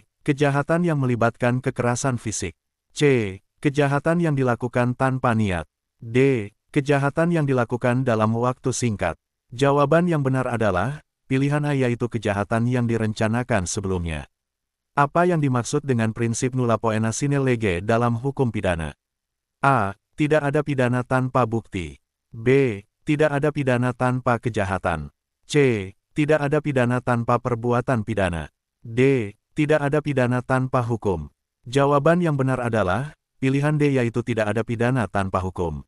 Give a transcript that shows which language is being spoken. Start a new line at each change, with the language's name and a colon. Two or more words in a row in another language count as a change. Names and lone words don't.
Indonesian: Kejahatan yang melibatkan kekerasan fisik. C. Kejahatan yang dilakukan tanpa niat. D. Kejahatan yang dilakukan dalam waktu singkat. Jawaban yang benar adalah, pilihan A yaitu kejahatan yang direncanakan sebelumnya. Apa yang dimaksud dengan prinsip
Latin: nulla poena sine lege
Indonesian: dalam hukum pidana? A. Tidak ada pidana tanpa bukti. B. Tidak ada pidana tanpa kejahatan. C. Tidak ada pidana tanpa perbuatan pidana. D. Tidak ada pidana tanpa hukum. Jawaban yang benar adalah, pilihan D yaitu tidak ada pidana tanpa hukum.